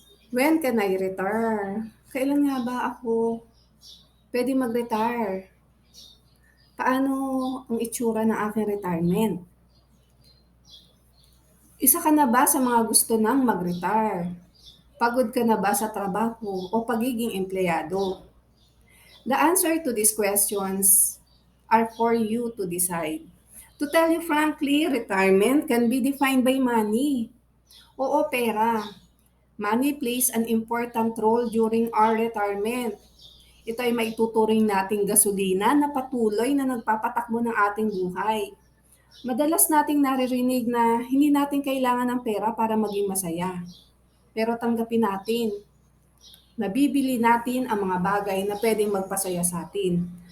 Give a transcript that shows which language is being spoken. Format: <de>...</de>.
<en>When can I retire?</en> <tl>Kailan nga ba ako pwede mag-retire? Paano ang itsura ng aking retirement? Isa ka na ba sa mga gusto nang mag-retire? Pagod ka na ba sa trabaho o pagiging empleyado?</tl> <en>The answer to these questions are for you to decide. To tell you frankly, retirement can be defined by money.</en> <tl>Oo, pera.</tl> <en>Money plays an important role during our retirement.</en> <tl>Ito ay maituturing nating gasolina na patuloy na nagpapatakbo ng ating buhay. Madalas nating naririnig na hindi natin kailangan ng pera para maging masaya. Pero tanggapin natin, nabibili natin ang mga bagay na pwedeng magpasaya sa atin.</tl>